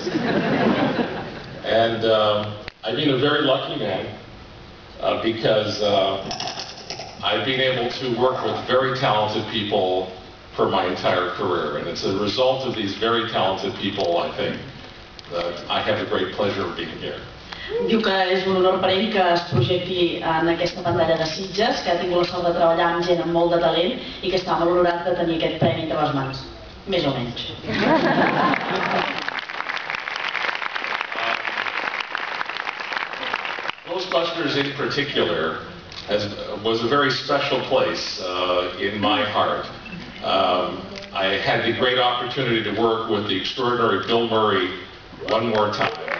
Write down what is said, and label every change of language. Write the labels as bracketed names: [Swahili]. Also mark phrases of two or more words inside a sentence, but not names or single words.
[English] And I've been a very lucky man because I've been able to work with very talented people for my entire career. And it's a result of these very talented people, I think, that I have the great pleasure of being here. [Catalan] Diu que és un honor per ell que es projecti en aquesta pantalla de Sitges, que ha tingut la sort de treballar amb gent amb molt de talent i que està molt honorat de tenir aquest premi entre les mans. Més o menys. [English] Ghostbusters in particular was a very special place in my heart. I had the great opportunity to work with the extraordinary Bill Murray one more time.